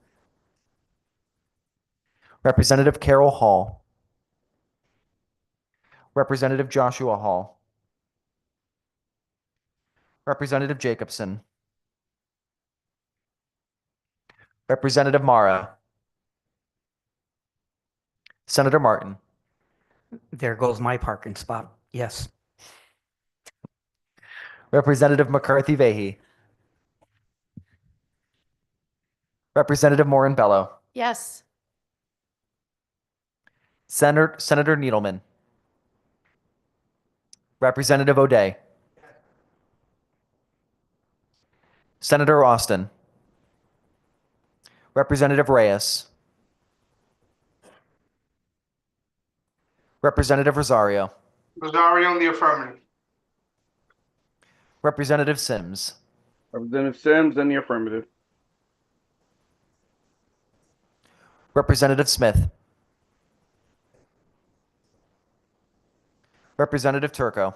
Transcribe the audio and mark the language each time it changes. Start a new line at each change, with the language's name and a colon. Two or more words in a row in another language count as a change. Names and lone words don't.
English: Representative Carol Hall. Representative Joshua Hall. Representative Jacobson. Representative Mara. Senator Martin. There goes my parking spot. Yes. Representative McCarthy Vahey. Representative Morin Bello. Yes. Senator Needleman. Representative O'Day. Senator Austin. Representative Reyes. Representative Rosario. Rosario in the affirmative. Representative Sims. Representative Sims in the affirmative. Representative Smith. Representative Turco.